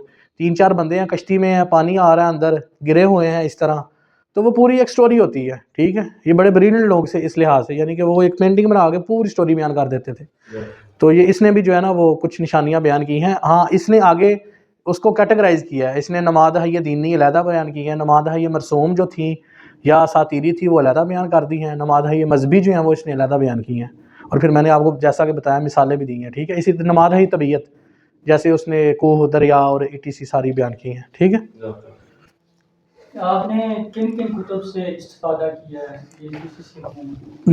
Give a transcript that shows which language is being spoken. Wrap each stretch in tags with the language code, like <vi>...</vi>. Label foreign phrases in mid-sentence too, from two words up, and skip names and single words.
<ur>3-4 بندے ہیں کشتی میں ہیں, پانی آ رہا ہے اندر, گرے ہوئے ہیں اس طرح, تو وہ پوری ایک سٹوری ہوتی ہے. ٹھیک ہے, یہ بڑے بریلینٹ لوگ سے اس لحاظ سے, یعنی کہ وہ ایک پینٹنگ بنا کے پوری سٹوری بیان کر دیتے تھے. تو یہ اس نے بھی جو ہے نا وہ کچھ نشانیاں بیان کی ہیں. ہاں اس نے آگے اس کو کیٹیگرائز کیا ہے, اس نے</ur> <fa>نماد حی دینی</fa> <ur>علیحدہ بیان کی ہے,</ur> <fa>نماد حی مرسوم</fa> <ur>جو تھیں یا اساطیری تھی وہ علیحدہ بیان کر دی ہیں,</ur> <fa>نماد حی مذہبی</fa> <ur>جو ہیں وہ اس نے علیحدہ بیان کی ہیں, اور پھر میں نے آپ کو جیسا کہ بتایا مثالیں بھی دی ہیں. ٹھیک ہے, اسی</ur> <fa>نماد حی طبیعت</fa> <ur>جیسے اس نے کوہ, دریا اور ETC ساری بیان کی ہیں. ٹھیک ہے. آپ نے کن کن کتب سے استفادہ کیا ہے یہ تھیسس کے بارے میں؟</ur>